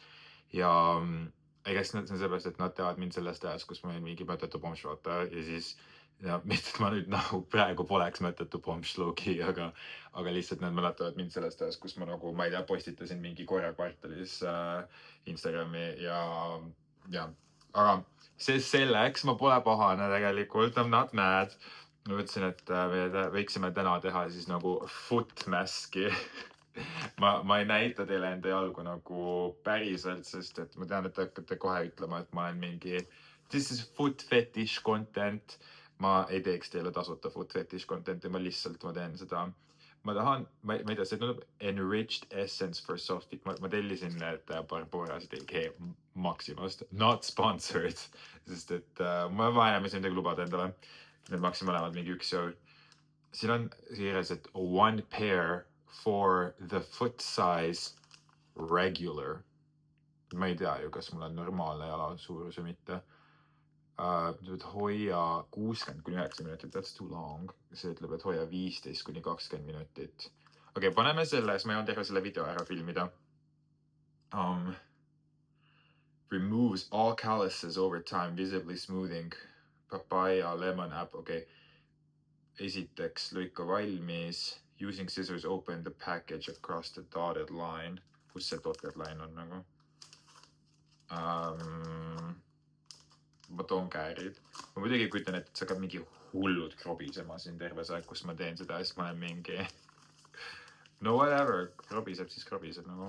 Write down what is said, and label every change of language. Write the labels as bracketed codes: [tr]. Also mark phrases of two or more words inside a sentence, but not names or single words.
[et] Ja ega see on sellepärast, et nad teavad mind sellest ajast, kus ma olin mingi mõttetu pomš, vaata, ja siis ja mitte, et ma nüüd nagu praegu poleks mõttetu pomš-logi, aga lihtsalt nad mäletavad mind sellest ajast, kus ma nagu, ma ei tea, postitasin mingi korra kvartalis Instagrami ja, aga see selleks, ma pole pahane tegelikult, [en] I m not mad. [et] Ma mõtlesin, et me võiksime täna teha siis nagu [en] foot mask'i [et] ma ei näita teile enda jalgu nagu päriselt, sest et ma tean, et te hakkate kohe ütlema, et ma olen mingi [en] this is foot fetish content. [et] Ma ei teeks teile tasuta [en] foot fetish content'i, [et] ma teen seda. Ma tahan, ma ei tea, see tundub [en] enriched essence for soft fit. [et] Ma tellisin need Barbora DG Maximast, [en] not sponsored, [et] sest et ma enam ei saa midagi lubada endale. Need maksid mõlemad mingi €1. Siin on kirjas, et [en] one pair for the foot size regular. [et] Ma ei tea ju, kas mul on normaalne jala suurus või mitte. Hoia 60-90 minutit, [en] that's too long. [et] See ütleb, et hoia 15-20 minutit. Okei, paneme selle, siis ma jõuan terve selle video ära filmida. [en] Removes all calluses over time, visibly smoothing. Papaya, lemon, apple, [et] okei. Esiteks lõika valmis. [en] Using scissors open the package across the dotted line. [et] Kus see [en] dotted line [et] on nagu? Ma toon käärid. Ma muidugi kujutan, et see hakkab mingi hullud krobisema siin terve see aeg, kus ma teen seda, siis ma olen mingi [en] no whatever, [et] krobiseb siis krobiseb nagu.